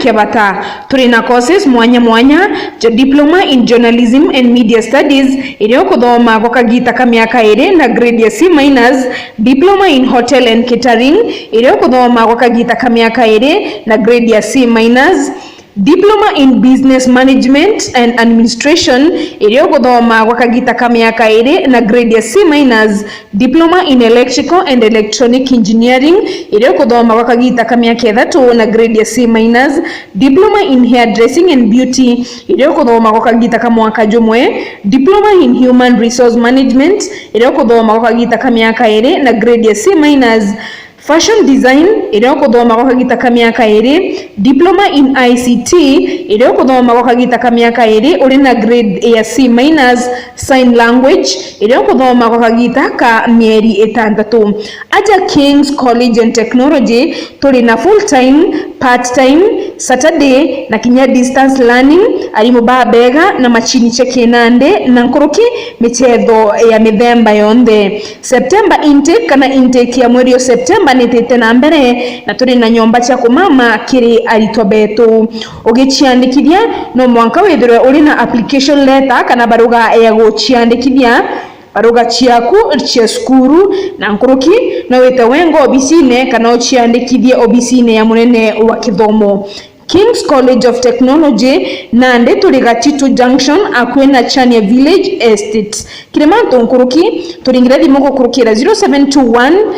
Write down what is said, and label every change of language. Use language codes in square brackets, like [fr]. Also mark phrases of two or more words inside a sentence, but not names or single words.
[mer] kiabata turi na courses mwanya mwanya [en] diploma in journalism and media studies [mer] irio kuthoma gukagita kamiaka iri na grade ya C minus [en] diploma in hotel and catering [mer] irio kuthoma gukagita kamiaka iri na grade ya C minus [en] diploma in business management and administration [mer] irio kuthoma gwakagita kamiaka iri na grade ya C minus [en] diploma in electrical and electronic engineering [mer] irio kuthoma gwakagita kamiaka ithatu na grade ya C minus [en] diploma in hairdressing and beauty [mer] irio kuthoma gwakagita kamwaka jumwe [en] diploma in human resource management [mer] irio kuthoma gwakagita kamiaka iri na grade ya C minus fashion design irio kuthoma gwakagita kamiaka iri [en] diploma in ICT [mer] irio kuthoma gwakagita kamiaka iri uri na grade ya C minus [en] sign language [mer] irio kuthoma gwakagita ka mieri itandatu aja King's College and Technology turi na [en] full time part time Saturday [mer] na kinya [en] distance learning [mer] arimu babega na machini cheke nande na nkuruki michetho ya mithemba yonde [en] September intake [mer] kana intake ya mweri wa September nitete na mbere na turi na nyomba cha kumama kiri aritwa betu ugichiandikithia no mwanka withirwe uri na [en] application letter [mer] kana baruga ya guchiandikithia baruga chiaku chia skuru na nkuruki no wete wengo obisine kana uchiandikithie obisine ya munene wa kithomo King's College of Technology nande turi Gatitu Junction akwena Chania Village Estate Kiremanto nkuruki turingira thimo gukurukira 0721